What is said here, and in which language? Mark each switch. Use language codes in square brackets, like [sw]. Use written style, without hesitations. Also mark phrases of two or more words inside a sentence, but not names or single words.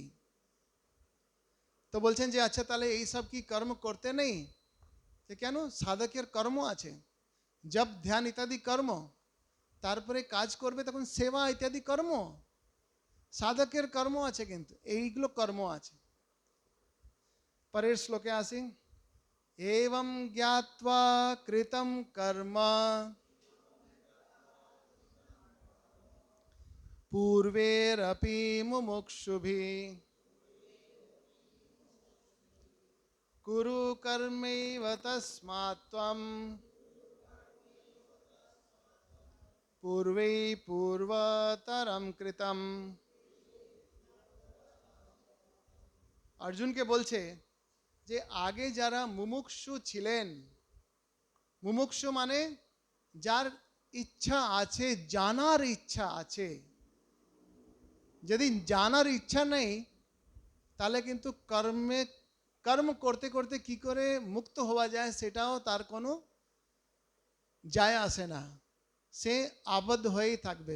[bn] তো বলছেন যে আচ্ছা তাহলে এই সব কি কর্ম করতে নেই? যে কেন? সাধকের কর্ম আছে, জপ ধ্যান ইত্যাদি কর্ম, তারপরে কাজ করবে তখন সেবা ইত্যাদি কর্ম, সাধকের কর্ম আছে, কিন্তু এইগুলো কর্ম আছে। পরের শ্লোকে আসি। [sa] एवं ज्ञात्वा कृतं कर्म पूर्वेरपि मुमुक्षुभिः कुरु कर्मैव तस्मात् त्वं पूर्वै पूर्वतरं कृतं। [bn] अर्जुनকে বলছে যে আগে যারা মুমুক্ষু ছিলেন, মুমুক্ষু মানে যার ইচ্ছা আছে, জানার ইচ্ছা আছে। যদি জানার ইচ্ছা নেই তাহলে কিন্তু কর্ম করতে করতে কি করে মুক্ত হওয়া যায় সেটাও তার কোনো যায় আসে না, সে আবদ্ধ হয়েই থাকবে।